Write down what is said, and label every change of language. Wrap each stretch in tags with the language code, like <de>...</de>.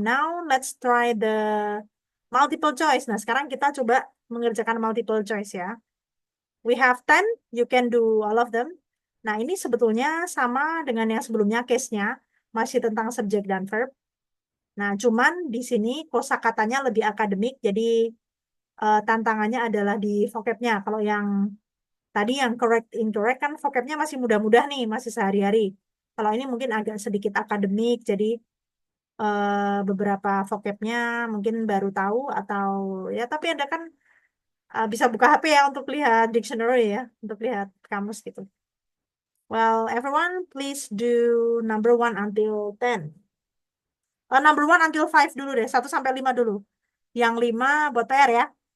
<en>Now let's try the multiple choice.</en> <id>Nah, sekarang kita coba mengerjakan</id> <en>multiple choice ya. We have 10, you can do all of them.</en> <id>Nah, ini sebetulnya sama dengan yang sebelumnya case-nya, masih tentang subjek dan verb. Nah, cuman di sini kosakatanya lebih akademik, jadi tantangannya adalah di vocabnya. Kalau yang tadi yang correct, incorrect kan vocabnya masih mudah-mudah nih, masih sehari-hari. Kalau ini mungkin agak sedikit akademik, jadi beberapa vocabnya mungkin baru tahu atau ya, tapi Anda kan bisa buka HP ya untuk lihat dictionary ya, untuk lihat kamus gitu.</id> <en>Well, everyone, please do number 1 until 10. Number 1 until 5</en> <id>dulu deh, 1 sampai 5 dulu. Yang 5 buat PR ya.</id>